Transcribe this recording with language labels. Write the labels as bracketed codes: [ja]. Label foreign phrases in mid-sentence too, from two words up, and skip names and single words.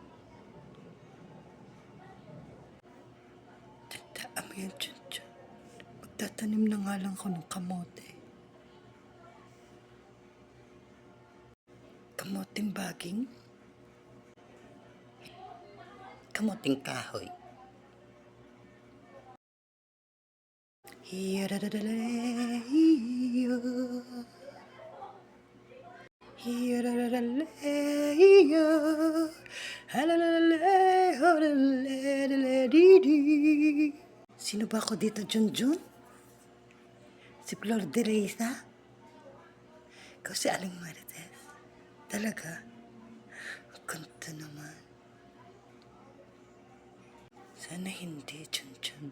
[tl] Tandaan mo yan, Chun. Magtatanim na nga lang ko ng kamote. Kamoting baging? Kamoting kahoy. Hiya-da-da-da-le-hiyo. Hiya-da-da-da-le-hiyo. Ha-la-la-la-le-ho-la-le-le-le-di-di. Sino ba ako dito, Junjun? Si Flor de Reza? Ikaw si Aling Marites. Talaga? Ang kanta naman. Sana hindi, Junjun.